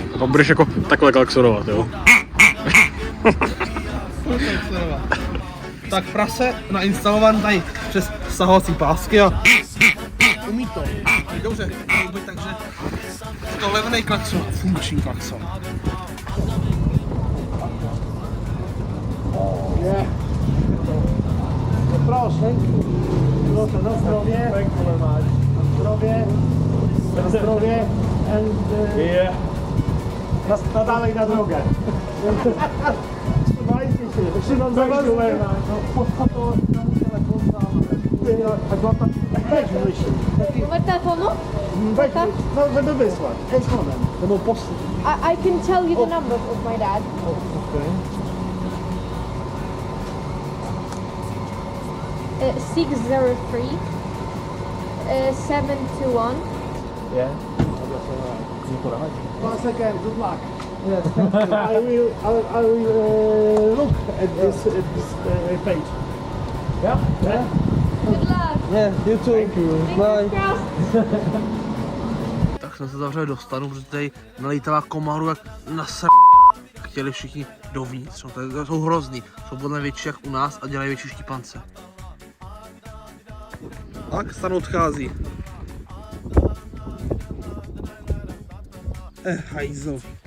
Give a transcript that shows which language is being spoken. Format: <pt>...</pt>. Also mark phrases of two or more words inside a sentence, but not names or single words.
<cs>A pak budeš jako takhle klaxonovat, jo? Tak prase nainstalovan tady přes stahovací pásky a umí to. Dobře, takže To levný klakson, funkční klakson.</cs> <pl>Proszę. Proszę, na zdrowie. Na zdrowie. Na zdrowie. And, na dalej na drogę. Trzymajcie się. Trzymam za was. Numer telefonu? Weź, no żeby wysłać. Telefonem. To był post.</pl> <en>I can tell you the number of my dad. Okay. 603 721. Once again, good luck. Yes, thank you. I will look at this page. Yeah? Yeah? Good luck. Yeah, you too. Thank you. Bye. Crossed.</en> <cs>Tak jsme se zavřeli do stanu, protože tady nalítala komaru jak na chtěli všichni dovnitř. No, to jsou hrozný. Jsou podle větší jak u nás a dělají větší štípance. Tak, stan odchází. Hajzl.</cs>